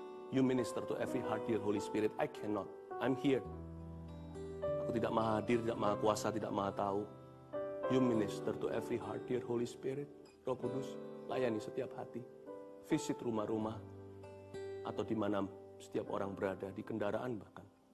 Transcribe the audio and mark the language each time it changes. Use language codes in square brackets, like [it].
[en] You minister to every heart, dear Holy Spirit. I cannot. I'm here. [id] Aku tidak maha hadir, tidak maha kuasa, tidak maha tahu. [en] You minister to every heart, dear Holy Spirit. [id] Roh Kudus, layani setiap hati. Visit rumah-rumah, atau di mana setiap orang berada, di kendaraan bahkan.